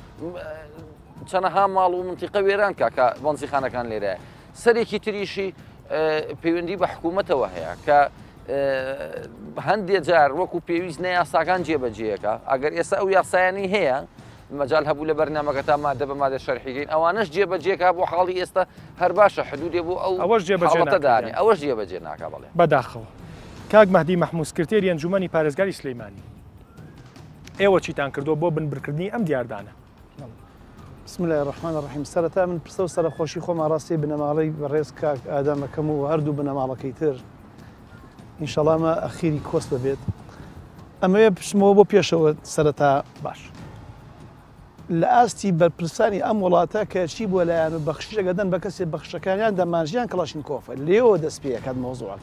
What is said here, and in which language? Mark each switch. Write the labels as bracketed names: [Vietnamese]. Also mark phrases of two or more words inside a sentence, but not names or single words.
[Central Kurdish] چەنەها ماڵ و منتیقە وێران کاکە بەنزیخانەکان لێرە سەرێکی تریشی پەیوەندی بە حکوومەتەوە هەیە کە هەندێک جار وەکو پێویست نە یاساکان جێبەجێیەکە ئەگەر ئێستا ئەو یاسایانی هەیە مەجال هەبوو لە بەرنامەکە تا مادە بە مادە شەرحیگەین ئەوانەش جێبەجێکا بۆ حاڵی ئێستا هەر باشە حدودێ بۆ ئەوەش جێبەجێدانی ئەوەش جێبەجێ ناکە بڵێ بەداخەوە کاک مەهدی مەحموود سکرتێری ئەنجومەنی پارێزگاری سلەیمانی ئێوە چیتان کردو بۆ بنبرکردنی ئەم دیاردانە [Arabic] بسم الله الرحمن الرحیم [Central Kurdish] سەرەتا من پرسە و سەرخۆشی خۆمان ڕاستی بنەماڵەی بەڕێز کاک ئادامەکەم و هەردوو بنەماڵەکەی تر ئینشەڵا ئەمە ئەخیری کۆس ببێت ئەمەوێ پشمەوە بۆ پێشەوە سەرەتا باش لە ئاستی بەرپرسانی ئەم وڵاتە کە چی بووە لایەن و بەخشیشەکە دەن بە کەسێک بەخشەکانیان دەمانژیان کڵاشنکۆفە لێەوە دەست پێەکات مۆزوعەکە